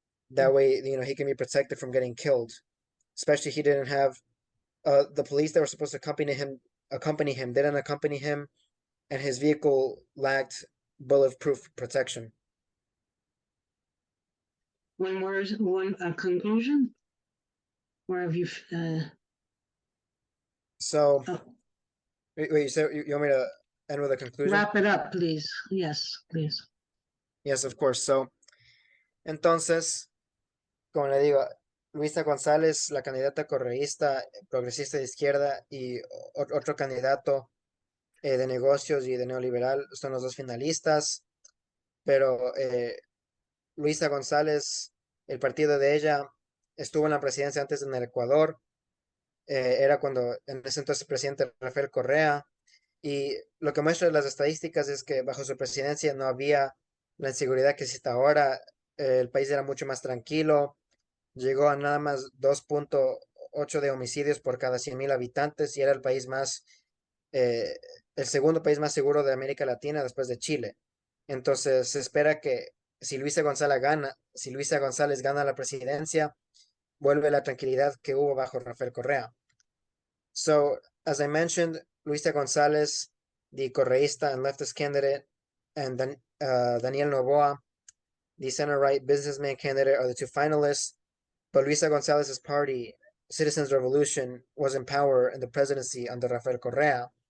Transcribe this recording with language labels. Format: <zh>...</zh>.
<en>That way, he can be protected from getting killed. Especially he didn't have the police that were supposed to accompany him didn't accompany him, and his vehicle lacked bulletproof protection. One more, a conclusion? Or have you, So, oh. Wait, you want me to end with a conclusion? Wrap it up, please. Yes, please. Yes, of course.</en> <es>So, entonces, como le digo, Luisa González, la candidata correísta, progresista de izquierda, y otro candidato de negocios y de neoliberal son los dos finalistas, pero Luisa González, el partido de ella, estuvo en la presidencia antes en el Ecuador, era cuando en ese entonces presidente Rafael Correa, y lo que muestran las estadísticas es que bajo su presidencia no había la inseguridad que existe ahora, el país era mucho más tranquilo, llegó a nada más 2.8 de homicidios por cada 100.000 habitantes y era el país más, eh, el segundo país más seguro de América Latina después de Chile. Entonces se espera que si Luisa González gana la presidencia, vuelve la tranquilidad que hubo bajo Rafael Correa.</es> <en>So, as I mentioned, Luisa González, the correísta and leftist candidate, and Daniel Noboa, the center-right businessman candidate, are the two finalists. But Luisa González's party, Citizens Revolution, was in power in the presidency under Rafael Correa.</en>